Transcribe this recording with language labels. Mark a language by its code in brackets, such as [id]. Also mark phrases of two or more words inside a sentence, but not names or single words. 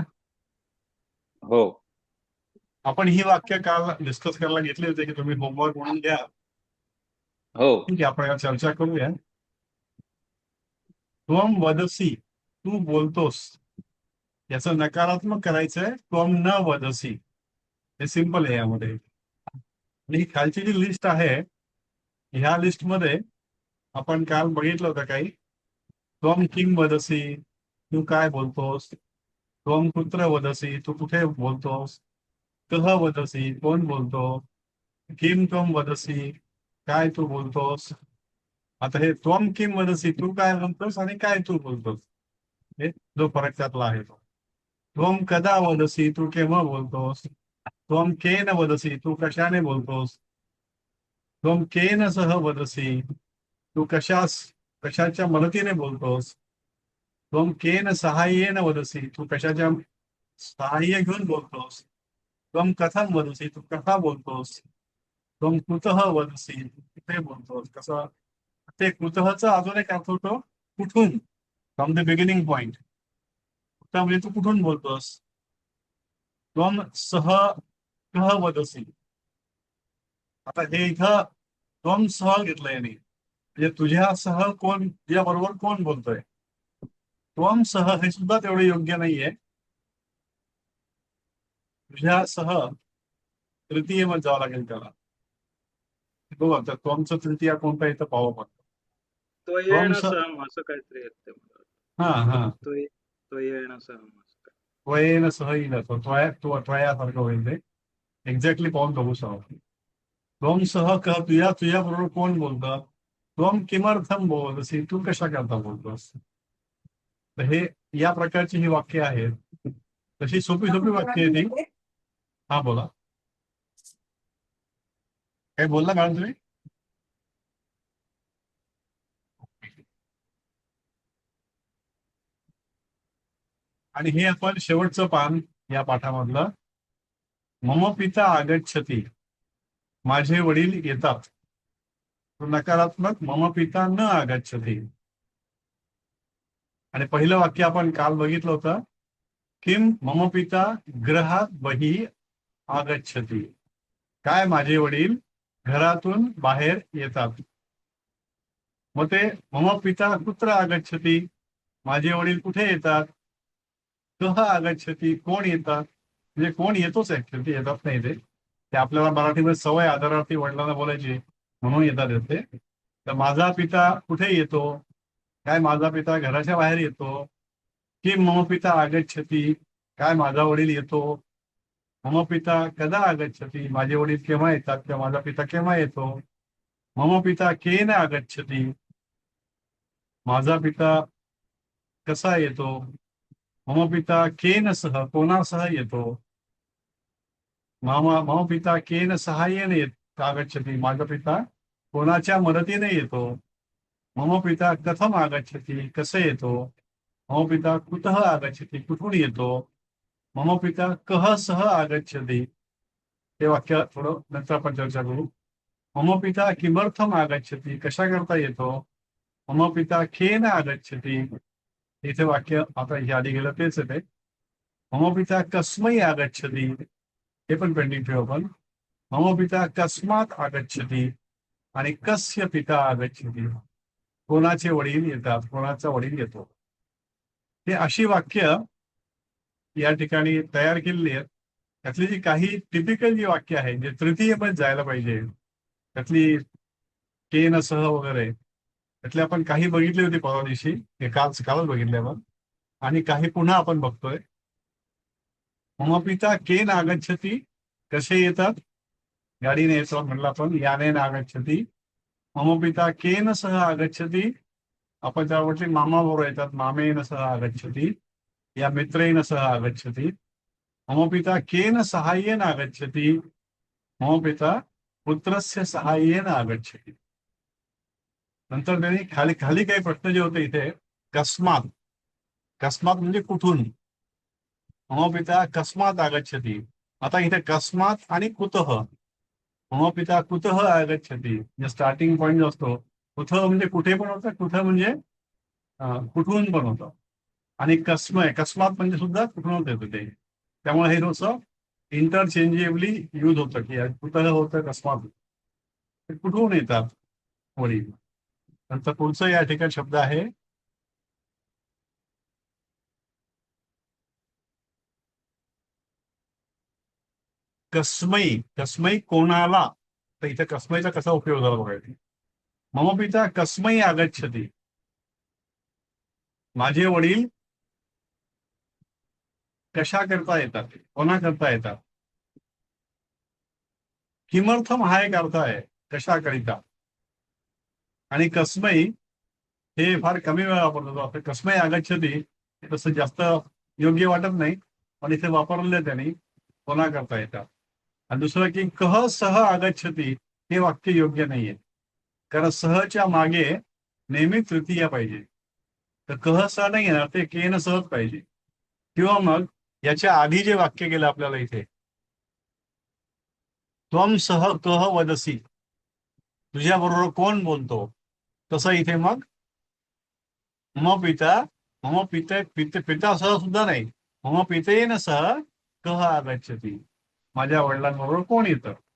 [mr] हो. आपण ही वाक्य काल डिस्कस करायला घेतली होती की तुम्ही होमवर्क म्हणून घ्या. हो. ठीक आहे आपण यावर चर्चा करूया. [sa] त्वम वदसी [mr] तू बोलतोस याचं नकारात्मक करायचंय [sa] त्वम न वदसी. [mr] हे सिंपल आहे यामध्ये. आणि ही खालची जी लिस्ट आहे ह्या लिस्टमध्ये आपण काल बघितलं होतं काही. [sa] त्वम किम वदसी [mr] तू काय बोलतोस. [sa] त्वम कुत्र वदसी [mr] तू कुठे बोलतोस. [sa] कह वदसी [mr] कोण बोलतो. [sa] किम त्वम वदसी, [mr] काय तू बोलतोस. आता हे [sa] त्वम किम वदसी, [mr] तू काय म्हणतोस आणि काय तू बोलतोस, हे जो फरक त्यातला आहे तो. [sa] त्वम कदा वदसी, [mr] तू केव्हा बोलतोस. [sa] त्वम केन वदसी, [mr] तू कशाने बोलतोस. [sa] त्वम केन सह वदसी, [mr] तू कशाच्या मदतीने बोलतोस. [sa] त्वम केन सहाय्येन वदसी, [mr] तू कशाच्या सहाय्य घेऊन बोलतोस. [sa] त्वम कथम वदसी, [mr] तू कसा बोलतोस. [sa] त्वम कुतः वदसी, [mr] तू कुठे बोलतोस, कसं. ते कुतःचा अजून एक अर्थ होतो कुठून, [en] from the beginning point. [mr] कुठं म्हणजे तू कुठून बोलतोस. [sa] त्वम सह कह वदसी, [mr] आता हे इथं [sa] त्वम सह [mr] घेतलंय यांनी, म्हणजे तुझ्यासह कोण, तुझ्या बरोबर कोण बोलतोय. [sa] त्वम सह [mr] हे सुद्धा तेवढं योग्य नाहीये. तुझ्यासह तृतीय मध्ये जावं लागेल त्याला. बघू आता त्वमचं तृतीय कोणता इथं पाहावं पडतं. [sa] त्वम त्वयेन स [mr] सहम असं काहीतरी येते मला. हा हा [sa] त्वयेन सहम [mr] असं काय. [sa] त्वयेन सह [mr] येईल असं, त्वयासारखं होईल ते. एक्झॅक्टली पाहून बघू शकतो. [sa] त्वम सह कह, [mr] तुझ्या बरोबर कोण बोलतं. [sa] त्वम किमर्थम बोलसी, [mr] तू कशा करता बोलतोस. तर हे या प्रकारची ही वाक्य आहेत. तशी सोपी सोपी वाक्य आहे ती. हा बोला, काय बोलला मॅडम तुम्ही. आणि हे आपण शेवटचं पान या पाठामधलं. [sa] मम पिता आगच्छति, [mr] माझे वडील येतात. तो नकारात्मक [sa] मम पिता न आगच्छति. [mr] आणि पहिलं वाक्य आपण काल बघितलं होतं. [sa] किम मम पिता गृहात बहिः आगच्छति, [mr] काय माझे वडील घरातून बाहेर येतात. मग ते [sa] मम पिता कुत्र आगच्छति, [mr] माझे वडील कुठे येतात. [sa] कह आगच्छति, [mr] कोण येतात, म्हणजे कोण येतोच ऍक्च्युअली, ते येतात नाही ते आपल्याला मराठीमध्ये सवय आदरार्थी वडिलांना बोलायची म्हणून येतात येते. तर माझा पिता कुठे येतो, काय माझा पिता घराच्या बाहेर येतो. [sa] की मम पिता आगच्छति, [mr] काय माझा वडील येतो. [sa] मम पिता कदा आगच्छति, [mr] माझे वडील केव्हा येतात किंवा माझा पिता केव्हा येतो. [sa] मम पिता केन आगच्छति, [mr] माझा पिता कसा येतो. [sa] मम पिता केन सह, [mr] कोणासह येतो. [sa] मम पिता केन सहाय्येने आगच्छति, [mr] माझा पिता कोणाच्या मदतीने येतो. [sa] मम पिता कथम आगच्छति, [mr] कसे येतो. [sa] मम पिता कुतः आगच्छति, [mr] कुठून येतो. [sa] मम पिता कह सह आगच्छति, [mr] हे वाक्य थोडं नंतर आपण चर्चा करू. [sa] मम पिता किमर्थम आगच्छति, [mr] कशा करता येतो. [sa] मम पिता केन आगच्छति, [mr] इथे वाक्य आता हे आधी गेलं तेच आहे ते. [sa] मम पिता कस्मै आगच्छति, [mr] हे पण पेंडिंग ठेवू आपण. [sa] मम पिता कस्मात आगच्छति आणि कस्य पिता आगच्छति, [mr] कोणाचे वडील येतात, कोणाचा वडील येतो. हे अशी वाक्य या ठिकाणी तयार केलेली आहेत. त्यातली जी काही टिपिकल जी वाक्य आहे जे तृतीय पण जायला पाहिजे, त्यातली [sa] केन सह [mr] वगैरे, त्यातले आपण काही बघितली होती परवा दिवशी, हे कालच बघितले आपण. आणि काही पुन्हा आपण बघतोय. [sa] मम पिता केन आगच्छति, [mr] कसे येतात, गाडीने येतो म्हणलं आपण, [sa] याने आगच्छति. मम पिता केन सह आगच्छति, [mr] आपण त्यावरती मामा बरोबर येतात, [sa] मामेन सह आगच्छति या मित्रेण सह आगच्छति. मम पिता केन सहाय्येन आगच्छति, मम पिता पुत्रस्य सहाय्येन आगच्छति. [mr] नंतर त्यांनी खाली खाली काही प्रश्न जे होते इथे, कस्मात, कस्मात म्हणजे कुठून. [sa] मम पिता कस्मात आगच्छति, [mr] आता इथे कस्मात आणि कुतः. [sa] मम पिता कुतः आगच्छति, [mr] म्हणजे [en] starting point [mr] जो असतो, कुठं म्हणजे कुठे पण होतं, कुठं म्हणजे कुठून पण होतं. आणि कस्मय, कस्मात म्हणजे सुद्धा कुठून येतं ते. त्यामुळे हे थोडंसं [en] interchangeably use [mr] होतं की कुठं होतं, कस्मात होतं. ते कुठून येतात वडील. नंतर पुढचं या ठिकाणी शब्द आहे कस्मै. कस्मै कोणाला, तर इथे कस्मैचा कसा उपयोग झाला बघायचा. [sa] मम पिता कस्मै आगच्छति, [mr] माझे वडील कशा करता येतात, कोणा करता येतात. किमर्थम हा एक अर्थ आहे, कशाकरिता. आणि कस्मै हे फार कमी वेळा वापरलं जातं. [sa] कस्मै आगच्छती [mr] हे तसं जास्त योग्य वाटत नाही, पण इथे वापरले त्यांनी कोणा करता येतात. आणि दुसरं की [sa] कह सह आगच्छती [mr] हे वाक्य योग्य नाहीये, कारण सहच्या मागे नेहमी तृतीय पाहिजे. तर [sa] कह सह [mr] नाही येणार, ते [sa] केन सहच [mr] पाहिजे. किंवा मग याच्या आधी जे वाक्य केलं आपल्याला इथे, [sa] त्वम सह कह वदसी, [mr] तुझ्या बरोबर कोण बोलतो, तसं इथे मग [sa] मम पिता, मम पिता सह [mr] सुद्धा नाही, [sa] मम पितेन सह कह आगच्छती, [mr] माझ्या वडिलांबरोबर कोण येतं.